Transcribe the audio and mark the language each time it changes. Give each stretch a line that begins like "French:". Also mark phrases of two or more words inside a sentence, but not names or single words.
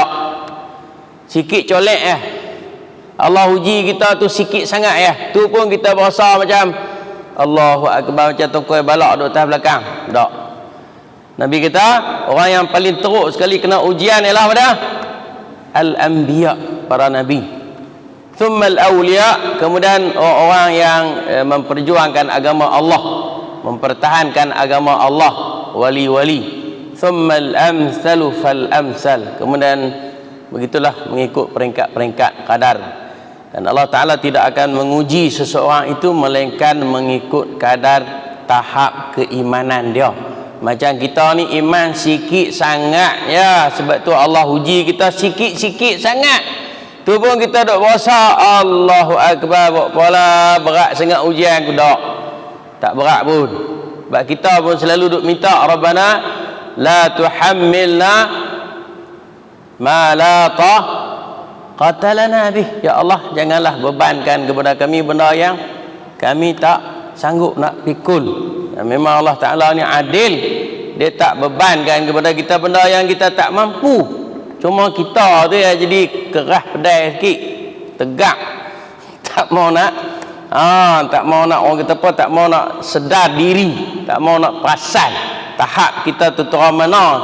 Malay: Sikit colek Allah uji kita tu sikit sangat tu pun kita berasa macam
Arabic: الله أكبر,
Malay: macam tongkoi balak duk atas belakang, tak. Nabi kata orang yang paling teruk sekali kena ujian ialah pada al-anbiya, para nabi.
Arabic: ثم الأولياء,
Malay: kemudian orang yang memperjuangkan agama Allah, mempertahankan agama Allah, wali-wali.
Arabic: ثم الأمثل فالأمثل,
Malay: kemudian begitulah mengikut peringkat-peringkat kadar. Dan Allah Ta'ala tidak akan menguji seseorang itu melainkan mengikut kadar tahap keimanan dia. Macam kita ni iman sikit sangat sebab tu Allah uji kita sikit-sikit sangat. Tu pun kita duk berasa
Arabic: الله أكبر,
Malay: pola berat sangat ujian aku, tak berat pun. Sebab kita pun selalu duk minta
Arabic: ربنا لا تحملنا ما لا طاقة لنا به. يا الله,
Malay: janganlah bebankan kepada kami benda yang kami tak sanggup nak pikul. Dan memang Allah Ta'ala ni adil, dia tak bebankan kepada kita benda yang kita tak mampu. Cuma kita tu ya jadi keras pedai sikit, tegak, tak mau nak orang kata apa, tak mau nak sedar diri, tak mau nak perasan tahap kita tu turun mana.